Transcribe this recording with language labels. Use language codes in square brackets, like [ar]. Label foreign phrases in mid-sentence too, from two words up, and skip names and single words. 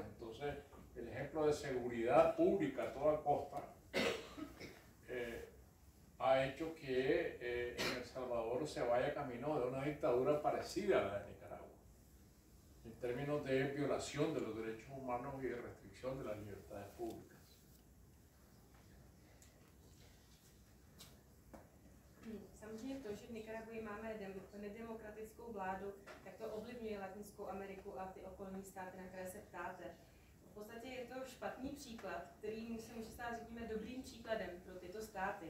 [es] Entonces, el ejemplo de seguridad pública a toda costa ha hecho que en El Salvador se vaya camino de una dictadura parecida a la de Nicaragua, en términos de violación de los derechos humanos y de restricción de las libertades públicas. [cs] Samozřejmě to, že v Nikaraguji máme nedemokratickou vládu, tak to ovlivňuje Latinskou Ameriku a ty okolní státy, na které se ptáte. V podstatě je to špatný příklad, který se může stát, řekněme, dobrým příkladem pro tyto státy.